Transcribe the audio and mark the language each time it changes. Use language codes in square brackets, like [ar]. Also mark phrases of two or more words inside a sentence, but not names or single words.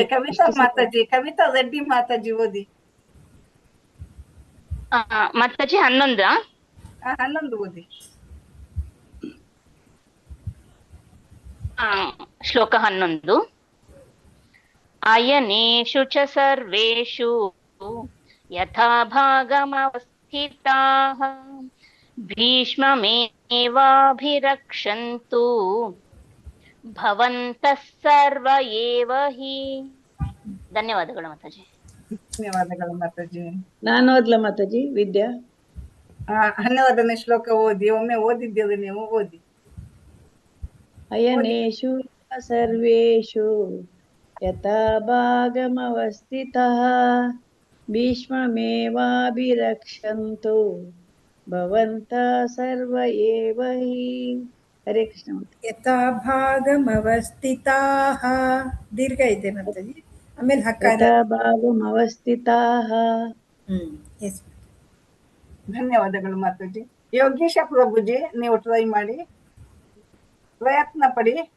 [kn] ಕವಿತಾ ಮಾತಾಜಿ, ಕವಿತಾ ರೆಡ್ಡಿ ಮಾತಾಜಿ ಓದಿ. ಮಾತಾಜಿ 11. 11 ಓದಿ. ಶ್ಲೋಕ 11. [sa] ಅಯನೇಷು ಚ ಸರ್ವೇಷು ಯಥಾ ಭಾಗಮವಸ್ಥಿತಾಃ ಭೀಷ್ಮಮೇವಾಭಿರಕ್ಷन्तು ಭವಂತಃ ಸರ್ವ ಏವ ಹಿ. [kn] ಧನ್ಯವಾದಗಳು ಮಾತಾಜಿ. ಧನ್ಯವಾದಗಳು ಮಾತಾಜಿ. ನಾನು ಓದ್ಲ ಮಾತಾಜಿ? ವಿದ್ಯಾ 12ನೇ ಶ್ಲೋಕ ಓದಿ. ಒಮ್ಮೆ ಓದಿದ್ದೀರಿ ನೀವು, ಓದಿ. [sa] ಅಯನೇಷು ಸರ್ವೇಷು ಯಥಾ ಭಾಗಮವಸ್ಥಿತಃ ಭೀಷ್ಮಮೇವಾಭಿರಕ್ಷन्तು ಭವಂತಃ ಸರ್ವ ಏವ ಹಿ. ಹರೇ ಕೃಷ್ಣ. ಯಥಾ ಭಾಗಮವಸ್ಥಿತಾಃ [kn] ದೀರ್ಘ ಇದೆ ಮಾತಾಜಿ. ಆಮೇಲೆ ಹಕಾರ. [sa] ಯಥಾ ಭಾಗಮವಸ್ಥಿತಾಃ. [kn] ಎಸ್. ಧನ್ಯವಾದಗಳು ಮಾತಾಜಿ. ಯೋಗೀಶ ಪ್ರಭುಜಿ ನೀವು ಟ್ರೈ ಮಾಡಿ, ಪ್ರಯತ್ನ ಪಡಿ.